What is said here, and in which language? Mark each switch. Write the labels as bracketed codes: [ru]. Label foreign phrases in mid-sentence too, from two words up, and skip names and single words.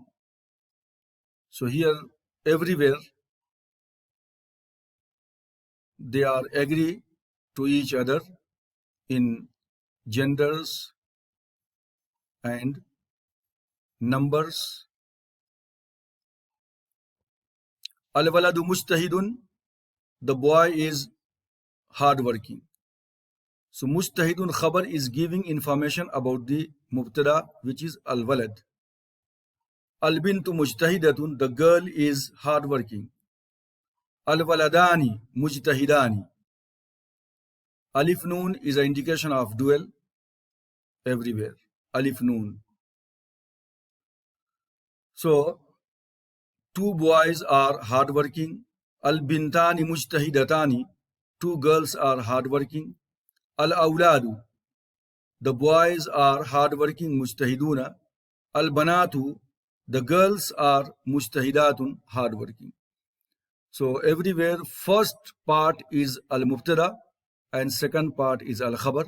[en] So here everywhere they are agree to each other in genders and numbers. [ar] الولد مجتهد, [en] the boy is hardworking. So [ar] مجتهد خبر [en] is giving information about the mubtada, which is al-walad. [ar] البنت مجتهدة, [en] the girl is hardworking. [ar] الولدان مجتهدان. ألف نون [en] is an indication of dual everywhere. [ar] ألف نون. [en] So two boys are hardworking. [ar] البنتان مجتهدتان, [en] two girls are hardworking. Al-awladu, the boys are hardworking, mujtahiduna. Al-banatu, the girls are mujtahidatun, hardworking. So everywhere first part is al-mubtada and second part is al-khabar.